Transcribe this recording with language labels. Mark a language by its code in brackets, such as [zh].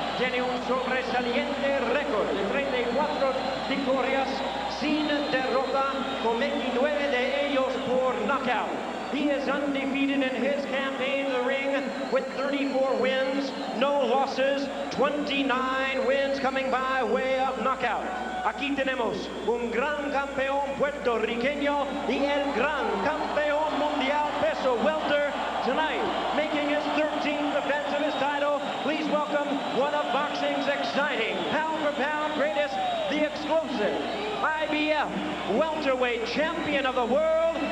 [es] Tiene un sobresaliente récord de 34 victorias sin derrota, con 29 de ellos por knockout. [en] He is undefeated in his campaign in the ring with 34 wins, no losses, 29 wins coming by way of knockout. [es] Aquí tenemos un gran campeón puertorriqueño y el gran campeón mundial peso welter [en] tonight, making his 13th defense of his title. Please welcome one of boxing's exciting pound-for-pound greatest, the explosive IBF welterweight champion of the world.